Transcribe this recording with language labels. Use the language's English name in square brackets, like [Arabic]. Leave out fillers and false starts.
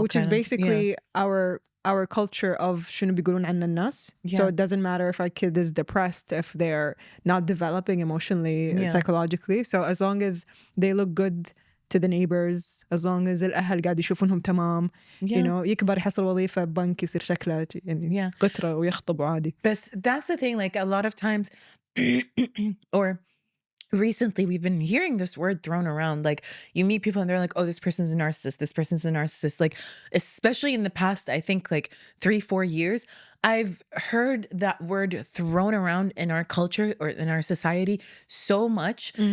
[English] Which is basically our culture of [Arabic] شنو بيقولون عنا الناس. [English] So it doesn't matter if our kid is depressed, if they're not developing emotionally, psychologically. So as long as they look good to the neighbors as long as [Arabic] الأهل قاعد يشوفونهم تمام. [English] Yeah. You know, [Arabic] يكبر يحصل وظيفة بنك يصير شكله يعني [English] Yeah. [Arabic] قطرة ويخطب عادي. [English] But that's the thing, like a lot of times or recently we've been hearing this word thrown around. Like you meet people and they're like, oh, this person's a narcissist, this person's a narcissist. Like, especially in the past, I think like 3-4 years, I've heard that word thrown around in our culture or in our society so much.